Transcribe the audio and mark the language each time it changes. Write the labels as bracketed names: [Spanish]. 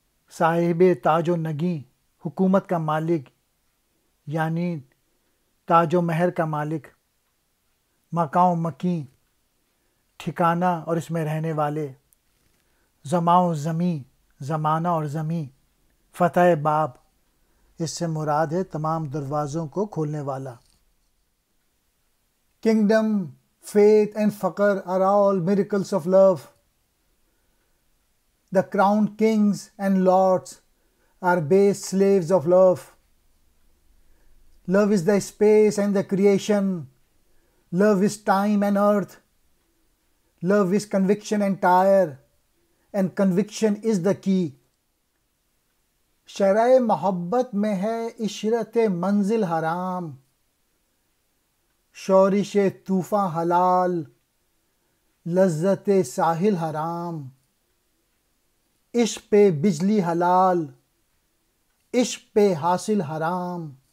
[Urdu] صاحب تاج و نگیں، حکومت کا مالک یعنی تاج و مہر کا مالک۔ مکاں و مکیں، ٹھکانہ اور اس میں رہنے والے۔ زماں و زمیں، زمانہ اور زمیں۔ فتح باب، اس سے مراد ہے تمام دروازوں کو کھولنے والا۔ [English] Kingdom, faith and faqr are all miracles of love. The crowned kings and lords are base slaves of love. Love is the space and the creation. Love is time and earth. Love is conviction entire, and conviction is the key. [Urdu] شرح محبت میں ہے عشرت منزل حرام، شورش طوفاں حلال، لذت ساحل حرام۔ عشق پہ بجلی حلال، عشق پہ حاصل حرام۔